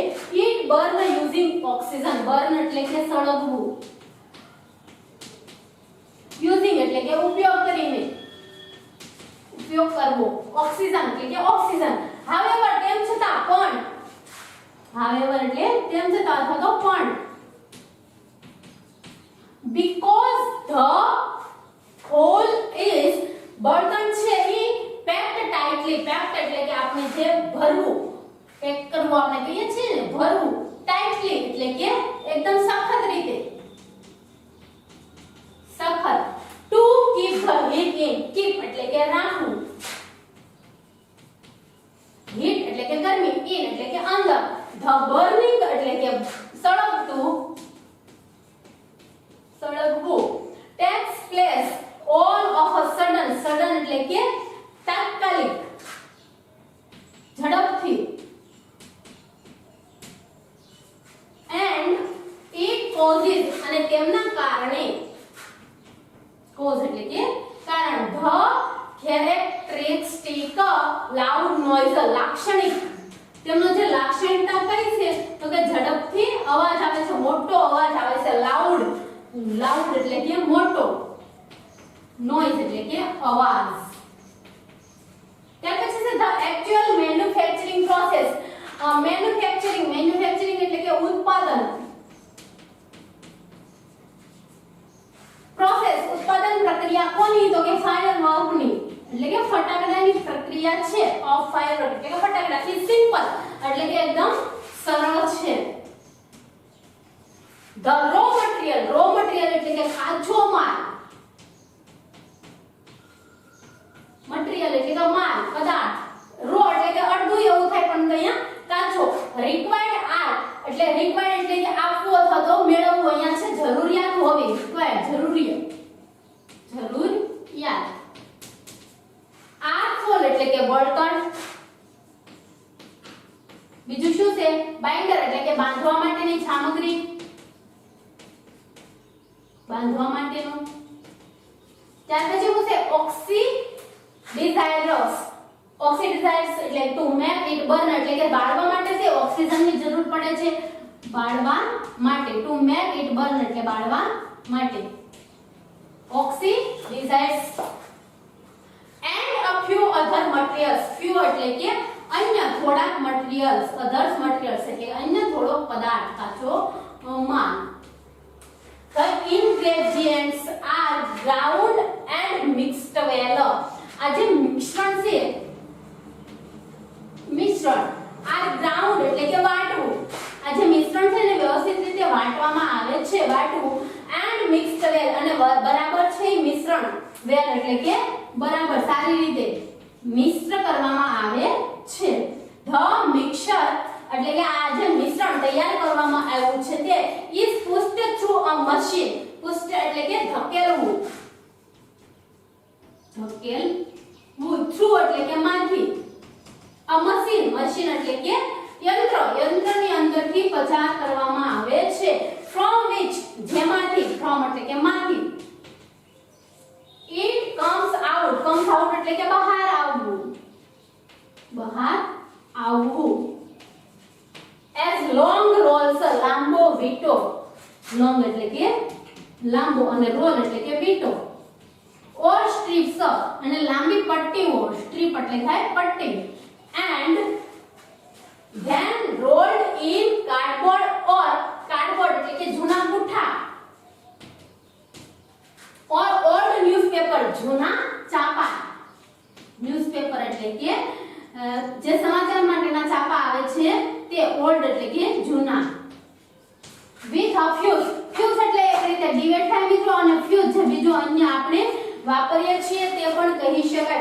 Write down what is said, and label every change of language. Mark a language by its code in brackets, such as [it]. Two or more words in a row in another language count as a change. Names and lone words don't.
[en] it burn using oxygen. બર્ન [gu] એટલે કે સળગવું. યુઝિંગ એટલે કે ઉપયોગ કરીને. ઉપયોગ કરવો. ઓક્સિજન એટલે કે ઓક્સિજન. હાવેવર તેમ છતાં પણ. હાવેવર એટલે તેમ છતાં અથવા તો પણ. [en] because the whole is [gu] બળતણ છે એ [en] packed tightly. [gu] પેક્ડ એટલે કે આપણે જે ભરવું. પેક કરવું આપણે કહીએ છીએ ને ભરવું. ટાઇટલી એટલે કે એકદમ સખત રીતે. સખત. [en] to keep the heat in. keep [gu] એટલે કે રાખવું. heat એટલે કે ગરમી. in એટલે કે અંદર. [en] the burning [gu] એટલે કે સળગતું. સળગવું. [en] takes place all of a sudden. [gu] sudden એટલે કે તાત્કાલિક. ઝડપથી. [en] and it causes [gu] અને તેમના કારણે. cause એટલે કે કારણ. [en] the characteristic loud noise. [gu] લાક્ષણિક. તેમનો જે લાક્ષણિકતા કઈ છે તો કે ઝડપથી અવાજ આવે છે. મોટો અવાજ આવે છે. લાઉડ. લાઉડ એટલે કે મોટો. નોઇઝ એટલે કે અવાજ. ત્યાર પછી છે [en] the actual manufacturing process. [gu] મેન્યુફેક્ચરિંગ એટલે કે ઉત્પાદન. પ્રોસેસ ઉત્પાદન પ્રક્રિયા કોની તો કે ફાયરવર્કની. એટલે કે ફટાકડાની પ્રક્રિયા છે. [en] of firework [gu] એટલે કે ફટાકડા [en] is simple [gu] એટલે કે એકદમ સરળ છે. [en] the raw material [gu] એટલે કે કાચો માલ. મટીરીયલ એટલે કે માલ પદાર્થ. રો એટલે કે અડધું એવું થાય પણ અહીંયા કાચો. [en] required are [gu] એટલે required એટલે કે આપવું અથવા તો મેળવવું. અહીંયા છે જરૂરિયાત હોવી. required જરૂરિયાત. [en] are full [gu] એટલે કે બળતણ. બીજું શું છે બાઇન્ડર એટલે કે બાંધવા માટેની સામગ્રી. બાંધવા માટેનું. ત્યાર પછી શું છે ઓક્સિડાઇઝર્સ. ઓક્સિડાઇઝર્સ એટલે [en] to make it burn [gu] એટલે કે બાળવા માટે છે ઓક્સિજનની જરૂર પડે છે. બાળવા માટે. [en] to make it burn [gu] એટલે બાળવા માટે. [en] ઓક્સિડાઇઝર્સ and a few other materials. [gu] few એટલે કે અન્ય થોડાક materials. [en] others materials [gu] એટલે અન્ય થોડો પદાર્થ કાચો માલ. [en] The ingredients are ground and mixed well. [gu] આ જે મિશ્રણ છે મિશ્રણ [en] are ground [gu] એટલે કે વાટવું. આ જે મિશ્રણ છે ને વ્યવસ્થિત રીતે વાટવામાં આવે છે. વાટવું. [en] and mixed well [gu] અને બરાબર છે મિશ્રણ. well એટલે કે બરાબર સારી રીતે મિશ્ર કરવામાં આવે છે. [en] the mixture [gu] એટલે કે આ જે મિશ્રણ તૈયાર કરવામાં આવ્યું છે તે [en] is pushed a machine. [gu] Push એટલે કે ધકેલવું. ધકેલવું. through એટલે કે માંથી. [en] a machine. [gu] machine એટલે કે યંત્ર. યંત્રની અંદરથી પસાર કરવામાં આવે છે. [en] from which [gu] જેમાંથી. from એટલે કે માંથી. [en] it comes out. comes out [gu] એટલે કે બહાર આવવું. બહાર આવવું. [en] as long rolls [gu] લાંબો વીંટો. long એટલે કે લાંબો અને roll એટલે કે વીંટો. [en] or strips [gu] અને લાંબી પટ્ટીઓ. strip એટલે થાય પટ્ટી. [en] and then rolled in cardboard or cardboard [gu] એટલે કે જૂના પુઠ્ઠા. [en] or old newspaper [gu] જૂના છાપા. newspaper એટલે કે જે સમાચાર માટેના છાપા આવે છે તે old એટલે કે જૂના. [en] with a fuse. [gu] fuse એટલે એક રીતે ડિવેટ થાય મિત્રો, અને fuse જે બીજો અન્ય આપણે વાપરીએ છીએ તે પણ કહી શકાય.